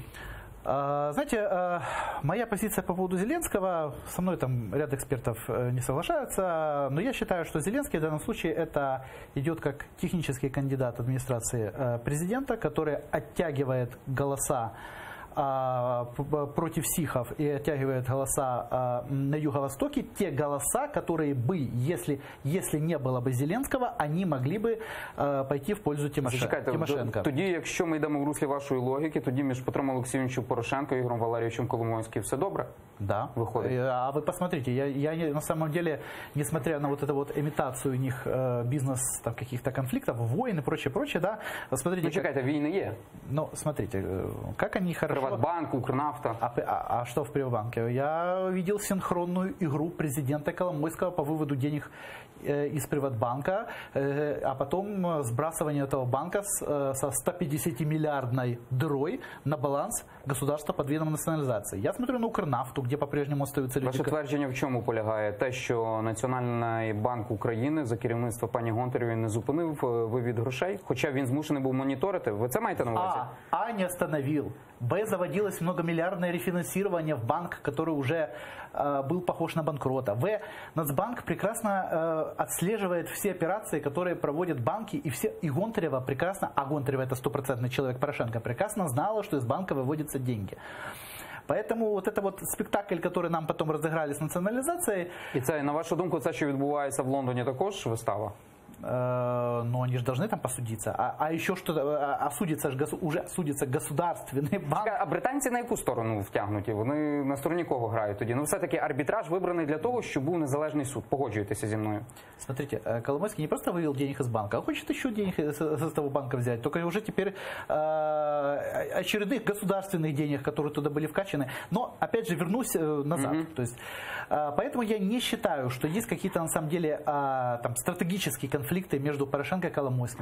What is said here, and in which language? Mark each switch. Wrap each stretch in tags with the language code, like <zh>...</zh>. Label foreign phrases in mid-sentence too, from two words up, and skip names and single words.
<ru>Знаете, моя позиция по поводу Зеленского, со мной там ряд экспертов не соглашаются, но я считаю, что Зеленский в данном случае это идет как технический кандидат администрации президента, который оттягивает голоса против сихов и оттягивает голоса на Юго-Востоке, те голоса, которые бы, если не было бы Зеленского, они могли би пойти в пользу Тимошенко.</ru> <uk>Тоді, якщо ми йдемо в руслі вашої логіки, тоді між Петром Олексійовичем Порошенко і Ігорем Валерійовичем Коломойським все добре?</uk> <ru>Да. Выходит. А вы посмотрите, я на самом деле, несмотря на вот эту вот имитацию у них бизнес там, каких-то конфликтов, войн и прочее, да, смотрите.</ru> <uk>Ну, чекайте, війни є.</uk> <ru>Ну, смотрите, как они хорошо... Приватбанк, Укрнафта. А что в Приватбанке? Я видел синхронную игру президента Коломойского по выводу денег из Приватбанка, а потом сбрасывание этого банка со 150-миллиардной дырой на баланс государства под видом национализации. Я смотрю на Укрнафту, где по-прежнему остаются люди.</ru> <uk>Ваше твердження в чому полягає? Те, що Національний банк України за керівництва пані Гонтаревої не зупинив вивід грошей, хоча він змушений був моніторити. Ви це маєте на увазі?</uk> <ru>А не остановил. Б, заводилось многомиллиардное рефинансирование в банк, который уже был похож на банкрота. В, Нацбанк прекрасно отслеживает все операции, которые проводят банки, и Гонтарева прекрасно, а Гонтарева это стопроцентный человек Порошенко, прекрасно знала, что из банка выводятся деньги. Поэтому вот это вот спектакль, который нам потом разыграли с национализацией...</ru> <uk>І це, на вашу думку, це, що відбувається в Лондоні, також вистава?</uk> <ru>Но они же должны там посудиться. А еще что-то, уже судится государственный банк.</ru> <uk>А британці на яку сторону втягнуті? Вони на стороні кого грають тоді? Ну, все-таки арбітраж вибраний для того, щоб був незалежний суд. Погоджуєтеся зі мною?</uk> <ru>Смотрите, Коломойский не просто вывел денег из банка, а хочет еще денег из этого банка взять. Только уже теперь очередных государственных денег, которые туда были вкачаны. Но, опять же, вернусь назад. То есть, поэтому я не считаю, что есть какие-то, на самом деле, там, стратегические конфликты между Порошенко и Коломойским.</ru>